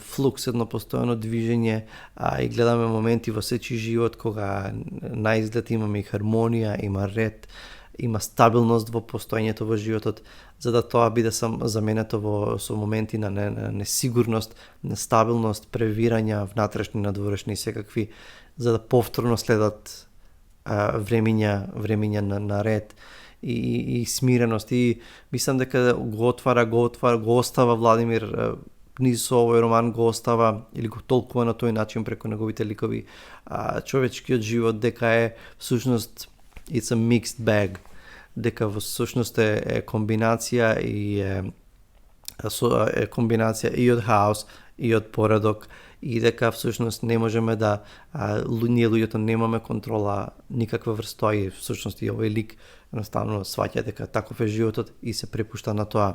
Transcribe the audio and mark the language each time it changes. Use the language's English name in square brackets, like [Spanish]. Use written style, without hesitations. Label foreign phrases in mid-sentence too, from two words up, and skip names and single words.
[Macedonian] флукс, едно постојано движење и гледаме моменти во сечи живот кога наизглед имаме и хармонија, има ред, има стабилност во постоењето во животот, за да тоа биде заменето со моменти на несигурност, нестабилност, превирања, внатрешни, надворешни и секакви, за да повторно следат времиња на ред и смиреност. И мислам дека го остава Владимир низ со овој роман, го остава или го толкува на тој начин преку неговите ликови човечкиот живот, дека е всушност [English] it's a mixed bag, [Macedonian] дека во сушност е комбинација и комбинација и од хаос и од поредок и дека всушност не можеме да ние луѓето немаме контрола никаква врз тоа и всушност и овој лик едноставно сваќа дека таков е животот и се препушта на тоа.